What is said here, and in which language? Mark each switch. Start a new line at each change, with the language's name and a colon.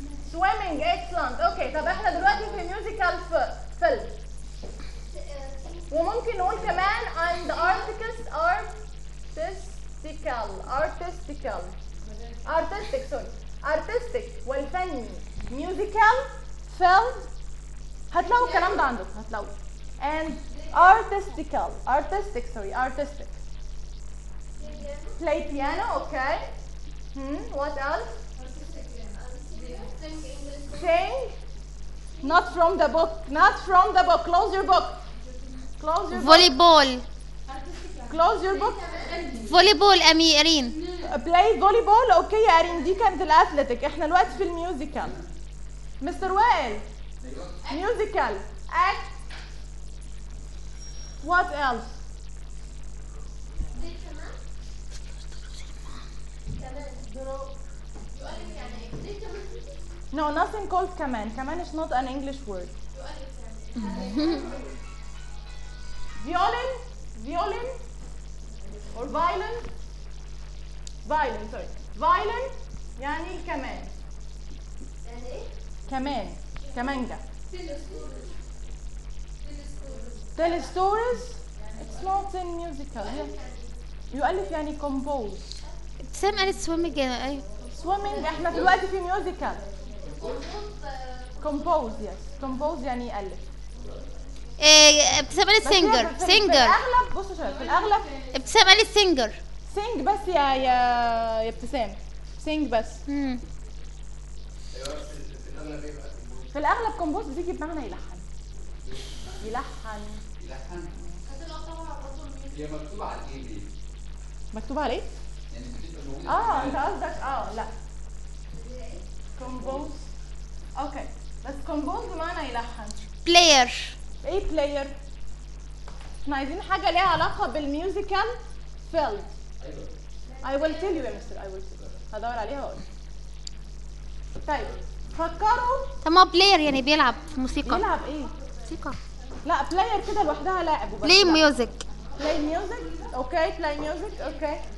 English: swimming excellent okay
Arabic: طب احنا دلوقتي في
English: musical film
Arabic: وممكن نقول كمان
English: and articles artistical artistical artistic sorry artistic
Arabic: والفني
English: musical film
Arabic: هتلاقوا الكلام ده عندكم هتلاقوا
English: and artistical artistic sorry artistic play piano okay what else sing not from the book not from the book close your book close your volleyball book. close your book
Arabic: volleyball امي ارين
English: play volleyball okay
Arabic: ارين دي كانت الاثليتيك احنا الوقت في الميوزيكال مستر وائل ميوزيكال اكت
English: What else? No, nothing called command. Command is not an English word. Violin? Violin? Or violin? Violin, sorry. Violin?
Arabic: يعني الكمان. كمان. كمانجا.
English: Telestores, it's not in musical.
Arabic: يؤلف يعني compose. ابتسام قالت swimming. Swimming, احنا دلوقتي في musical.
English: Compose, yes.
Arabic: Compose يعني يؤلف. ابتسام قالت singer.
English: Singer.
Arabic: في الاغلب, بصوا شوية, في الاغلب. ابتسام قالت singer. Sing بس يا ابتسام. Sing بس. في الاغلب compose بتيجي بمعنى يلحن. يلحن. هي مكتوبة على الـ مكتوبة على ايه؟ يعني انت قصدك لا compose اوكي بس compose بمعنى يلحن
English: player
Arabic: ايه player؟ احنا عايزين حاجة ليها علاقة بالميوزيكال field
English: I will tell you
Arabic: يا مستر I will tell you هدور عليها واقول طيب فكروا طب ما player يعني بيلعب موسيقى بيلعب ايه؟ موسيقى لا player كده لوحدها لاعب وبس
English: play music play music okay play music okay